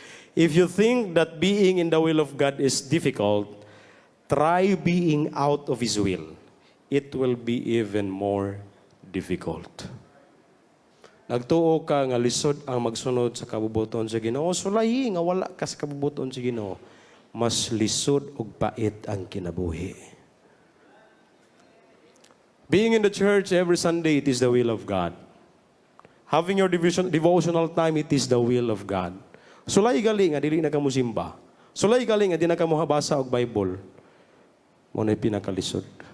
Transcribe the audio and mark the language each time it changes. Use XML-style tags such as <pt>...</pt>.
<en>If you think that being in the will of God is difficult, try being out of His will. It will be even more difficult.</en> <ceb>Nagtuo ka nga lisod ang magsunod sa kabubuton sa Ginoo, sulayi nga wala ka sa kabubuton sa Ginoo, mas lisod ug pait ang kinabuhi.</ceb> <en>Being in the church every Sunday, it is the will of God. Having your devotional time, it is the will of God.</en> <ceb>Sulay gali nga dili na ka musimba. Sulay gali nga di na ka mohabasa og Bible. Mo na pinakalisod.</ceb>